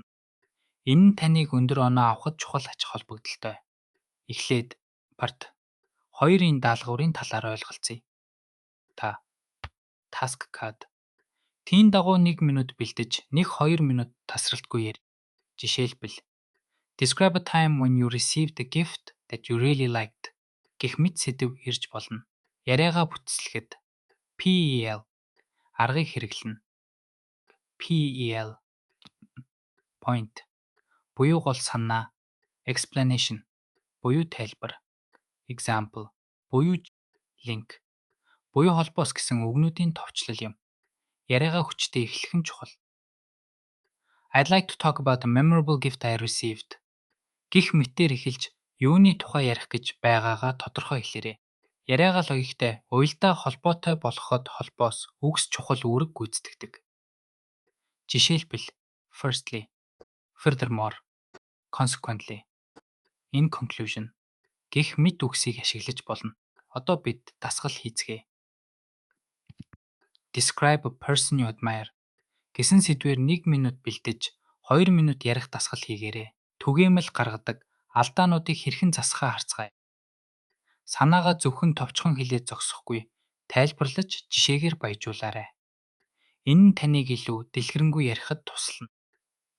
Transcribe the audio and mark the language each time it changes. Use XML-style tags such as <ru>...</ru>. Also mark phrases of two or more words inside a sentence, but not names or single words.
<mn>Энэ нь таныг өндөр оноо авахд чухал ач холбогдолтой. Эхлээд part 2-ын даалгаврын талаар ойлголцъя. Та</mn> <en>task card.</en> <mn>Тийм дагуу 1 минут бэлдэж 1-2 минут тасралтгүй ярь. Жишээлбэл</mn> <en>Describe a time when you received a gift that you really liked</en> <mn>гэх мэт сэдэв ирж болно. Яриагаа бүтцлэхэд PEL аргыг хэрэглэнэ. PEL point буюу гол санаа, explanation буюу тайлбар, example буюу link буюу холбоос гэсэн үгнүүдийн товчлол юм. Яриагаа хүчтэй эхлэх нь чухал.</mn> <en>I'd like to talk about a memorable gift I received.</en> <mn>Гэх мэтээр эхэлж юуны тухай ярих гэж байгаагаа тодорхой хэлээрэй. Яриагаа логиктэй, уялдаа холбоотой болгоход холбоос үгс чухал үүрэг гүйцэтгэдэг. Жишээлбэл</mn> <en>firstly, furthermore, consequently, in conclusion</en> <mn>гэх мэт үгсийг ашиглаж болно. Одоо бид дасгал хийцгээе.</mn> <en>Describe a person you admire</en> <mn>гэсэн сэдвээр 1 минут бэлдэж 2 минут ярих дасгал хийгээрэй. Түгээмэл гаргадаг алдаануудыг хэрхэн засахаа харцгаая. Санаагаа зөвхөн товчхон хэлээд зогсохгүй, тайлбарлаж жишээгээр баяжуулаарай. Энэ нь таныг илүү дэлгэрэнгүй ярихад туслана.</mn>